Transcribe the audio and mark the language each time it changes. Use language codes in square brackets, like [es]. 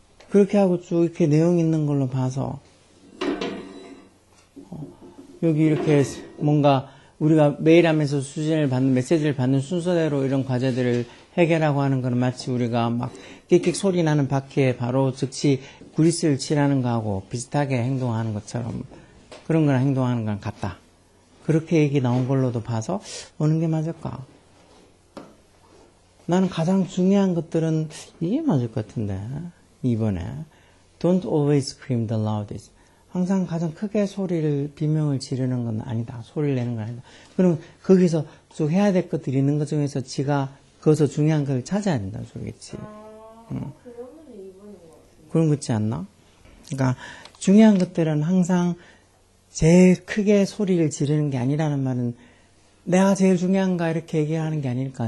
[ko] 그렇게 하고 쭉 이렇게 내용 있는 걸로 봐서 여기 이렇게 뭔가 우리가 메일 하면서 수진을 받는, 메시지를 받는 순서대로 이런 과제들을 해결하고 하는 거는 마치 우리가 막 끽끽 소리 나는 바퀴에 바로 즉시 그리스를 칠하는 거하고 비슷하게 행동하는 것처럼 그런 거랑 행동하는 거랑 같다. 그렇게 얘기 나온 걸로도 봐서 어느 게 맞을까? 나는 가장 중요한 것들은 이게 맞을 것 같은데. 2번에 [en] Don't always scream the loudest. [ko] 항상 가장 크게 비명을 지르는 건 아니다. 소리를 내는 건 아니다. 그럼 거기서 쭉 해야 될 것들이 있는 것 중에서 지가 거기서 중요한 걸 찾아야 된다는 소리겠지. 그러면 2번인 것 같아요. 그런 거 있지 않나? 그러니까 중요한 것들은 항상 제일 크게 소리를 지르는 게 아니라는 말은 내가 제일 중요한가 이렇게 얘기하는 게 아닐까.